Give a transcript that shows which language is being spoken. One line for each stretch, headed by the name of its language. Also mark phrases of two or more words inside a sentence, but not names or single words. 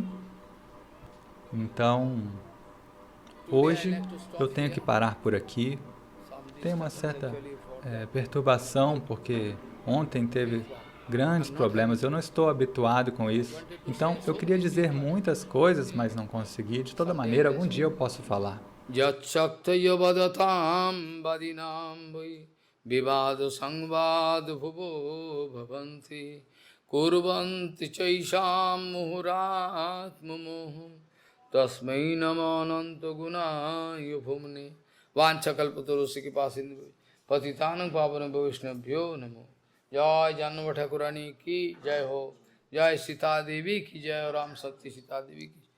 Portuguese: Então, hoje eu tenho que parar por aqui. Tem uma certa perturbação, porque ontem teve grandes problemas, eu não estou habituado com isso. Então, eu queria dizer muitas coisas, mas não consegui. De toda maneira, algum dia eu posso falar.
Sanskrit: यच्छक्तयो वदतां वादिनां वै विवादो संवादो भुवो भवन्ति कुर्वन्ति चैषां मुहुरात्ममोहं तस्मै नमोऽनन्त गुणाय भूम्ने वाञ्छाकल्पतरुभ्यश्च कृपासिन्धु पतितानां पावनं वैष्णवेभ्यो नमो
Hindi: जय जन्म ठाकुरानी की जय हो, जय सीता देवी की जय हो, राम शक्ति सीता देवी की